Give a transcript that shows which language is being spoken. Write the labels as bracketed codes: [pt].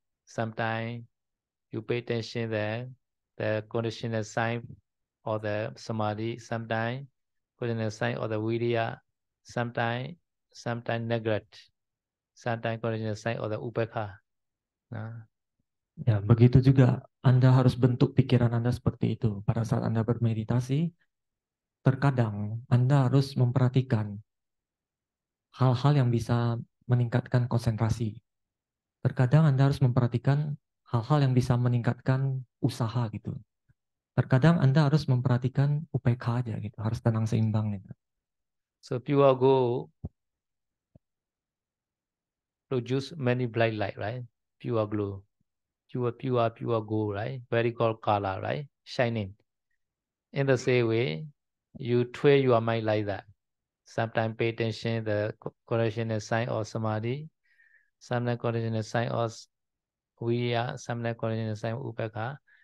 [en] Sometimes you pay attention that the conditional sign or the samadhi, sometimes conditional sign or the vidya, sometimes neglect, sometimes conditional sign or the upekha. [id] Ya, begitu juga Anda harus bentuk pikiran Anda seperti itu. Pada saat Anda bermeditasi, terkadang Anda harus memperhatikan hal-hal yang bisa meningkatkan konsentrasi. Terkadang Anda harus memperhatikan hal-hal yang bisa meningkatkan usaha gitu. Terkadang Anda harus memperhatikan UPK aja gitu, harus tenang seimbang gitu. [en] So pure gold produce many bright light, right? Pure glow, pure gold, right? Very gold color, right? Shining. In the same way, you train your mind like that. Sometimes pay attention the correlational sign of samadhi, sometimes correlational sign of viriya, sometimes correlational sign of upekha.